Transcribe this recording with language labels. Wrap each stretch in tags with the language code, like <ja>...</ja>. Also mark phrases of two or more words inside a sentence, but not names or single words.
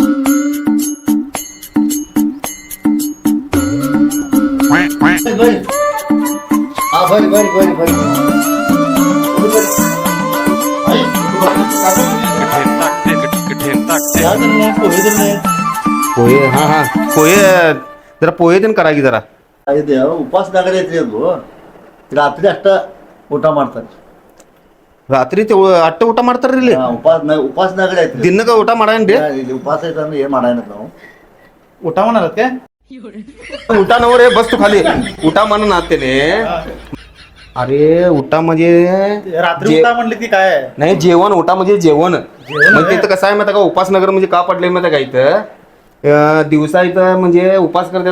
<mr>हा बरी बरी बरी बरी. पोहे हा हा पोहे जरा पोहे देन करा की जरा.</mr> <kn>ಇದೆ ಉಪವಾಸದಾಗರೆ ಐತ್ರಿ ಅದು ರಾತ್ರಿ ಅಷ್ಟ ಊಟ ಮಾಡ್ತಾರೆ ರಾತ್ರಿ ಅಟ್ಟ ಊಟ ಮಾಡ್ತಾರ್ರಿ ಇಲ್ಲಿ. ಉಪವಾಸದಾಗರೆ ಐತ್ರಿ ದಿನಕ್ಕ ಊಟ ಮಾಡೇನ್ರಿ. ಇಲ್ಲಿ ಉಪವಾಸ ಐತಂದ್ರೆ ಏನ್ ಮಾಡಾನ ನಾವು</kn> <mr>उठा म्हणालात काय. उठा नव रे, बस तू खाली. उठा म्हणून नातेने. अरे उठा म्हणजे रात्री जे- उठा म्हणले की काय. नाही जेवण, उठा म्हणजे जेवण. मग तिथं कसं आहे माहिती का, उपासनगर म्हणजे का पडले माहिती का, इथं दिवसा इथं म्हणजे उपास करतात</mr>